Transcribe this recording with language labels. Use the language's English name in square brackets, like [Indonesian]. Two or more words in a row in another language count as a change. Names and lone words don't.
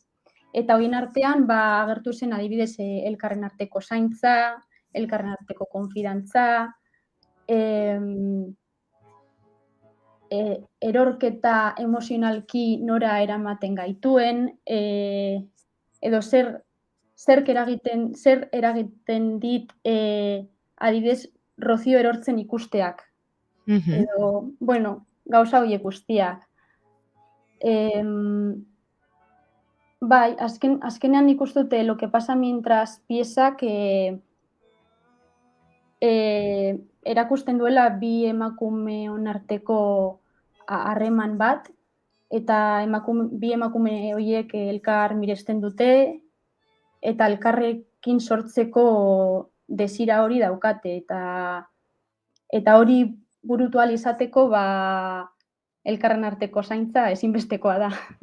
[Basque] Eta horien artean agertu zen adibidez elkarren arteko zaintza, elkarren arteko konfidantza, erorketa emozionalki nora eramaten gaituen, edo zer eragiten dit adibidez Rozio erortzen ikusteak. Edo, bueno, gauza horiek guztiak. Bai, azkenean nik uste dute lo que pasa mientras piezak erakusten duela bi emakumeon arteko harreman bat, eta bi emakume horiek elkar miresten dute, eta elkarrekin sortzeko desira hori daukate, eta hori burutu ahal izateko elkarren arteko zaintza ezinbestekoa da.